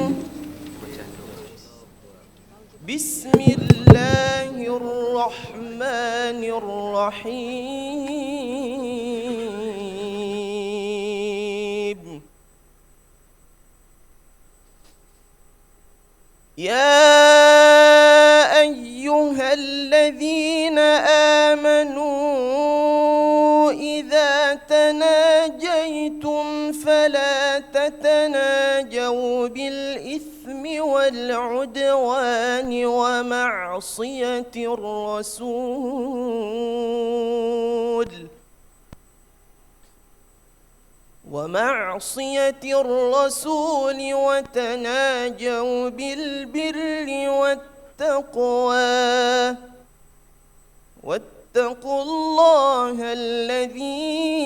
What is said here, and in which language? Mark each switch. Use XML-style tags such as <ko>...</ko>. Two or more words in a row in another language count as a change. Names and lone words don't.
<ar>Bismillahirrahmanirrahim. يا أيها الذين آمنوا إذا تناجيتم فلا تتناجوا بالإثم والعدوان ومعصية rasul وتناجوا بالبر والتقوى واتقوا الله الذي</ar>